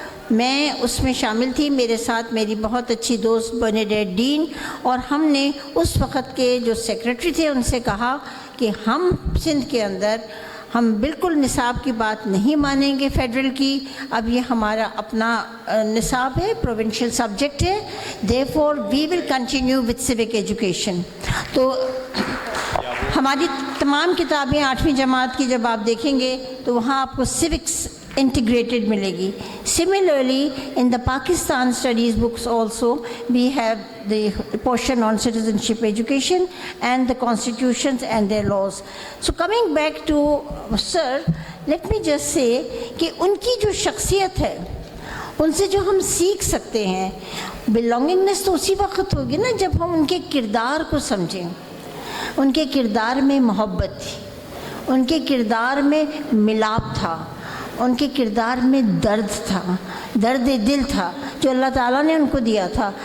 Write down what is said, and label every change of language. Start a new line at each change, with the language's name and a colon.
Urdu: میں اس میں شامل تھی، میرے ساتھ میری بہت اچھی دوست برنیڈیٹ ڈین، اور ہم نے اس وقت کے جو سیکرٹری تھے ان سے کہا کہ ہم سندھ کے اندر ہم بالکل نصاب کی بات نہیں مانیں گے فیڈرل کی. اب یہ ہمارا اپنا نصاب ہے، پروونشل سبجیکٹ ہے.
English: therefore we will continue with civic education.
Urdu: تو ہماری تمام کتابیں 8ویں جماعت کی جب آپ دیکھیں گے تو وہاں آپ کو سیوکس انٹیگریٹڈ ملے گی.
English: Similarly, in the Pakistan studies books also, we have the portion on citizenship education and the constitutions and their laws. So coming back to sir, let me just say
Urdu: کہ ان کی جو شخصیت ہے ان سے جو ہم سیکھ سکتے ہیں، belongingness تو اسی وقت ہوگی نا جب ہم ان کے کردار کو سمجھیں. ان کے کردار میں محبت تھی، ان کے کردار میں ملاپ تھا، ان کے کردار میں درد تھا، درد دل تھا جو اللہ تعالیٰ نے ان کو دیا تھا.